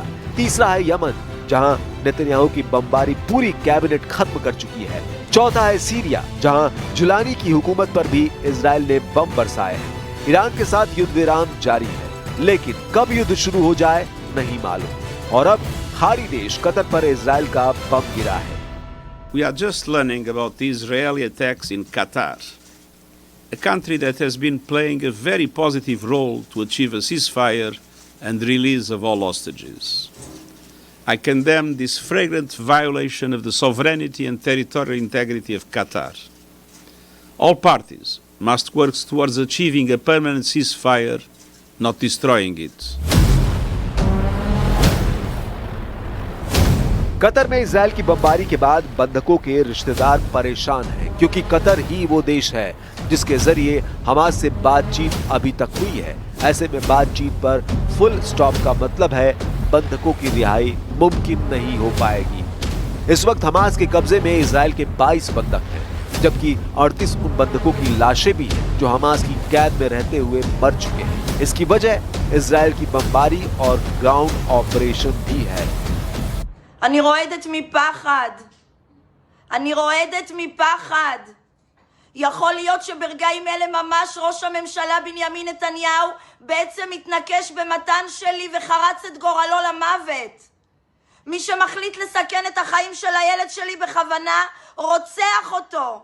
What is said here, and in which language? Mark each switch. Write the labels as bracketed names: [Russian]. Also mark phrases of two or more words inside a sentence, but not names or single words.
[Hindi] तीसरा है यमन, जहां नेतन्याहू की बमबारी पूरी कैबिनेट खत्म कर चुकी है। चौथा है सीरिया, जहां जुलानी की हुकूमत पर भी इजराइल ने बम बरसाए हैं। ईरान के साथ युद्ध विराम जारी है, लेकिन कब युद्ध शुरू हो जाए नहीं मालूम। और अब खाड़ी देश कतर पर इजराइल का बम गिरा है। [English] We are just learning about the Israeli attacks in Qatar, a country that has been playing a very positive role to achieve a ceasefire and release of all hostages. I condemn this flagrant violation of the sovereignty and territorial integrity of Qatar. All parties must work towards achieving a permanent ceasefire, not destroying it. [Hindi] कतर में इजराइल की बमबारी के बाद बंधकों के रिश्तेदार परेशान हैं, क्योंकि कतर ही वो देश है जिसके जरिए हमास से बातचीत अभी तक हुई है। ऐसे में बातचीत पर [English] full stop [Hindi] का मतलब है बंधकों की रिहाई मुमकिन नहीं हो पाएगी। इस वक्त हमास के कब्जे में इजराइल के 22 बंधक हैं, जबकि 38 उन बंधकों की लाशें भी हैं जो हमास की कैद में रहते हुए मर चुके हैं। इसकी वजह इजराइल की बमबारी और [English] ground operation [Hindi] भी है। [Hebrew] אני רועדת מפחד. אני רועדת מפחד. יכול להיות שברגעים אלה ממש ראש הממשלה בנימין נתניהו בעצם מתנקש במתן שלי וחרץ את גורלו למוות. מי שמחליט לסכן את החיים של הילד שלי בכוונה רוצח אותו.